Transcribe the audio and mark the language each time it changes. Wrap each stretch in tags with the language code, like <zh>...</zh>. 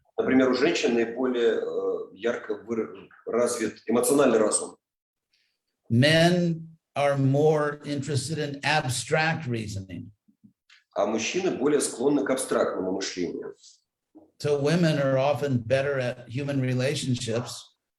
<ru>Например, у женщин наиболее ярко развит эмоциональный разум.</ru> <en>Men are more interested in abstract reasoning.</en> <ru>А мужчины более склонны к абстрактному мышлению.</ru> <en>So women are often better at human relationships.</en>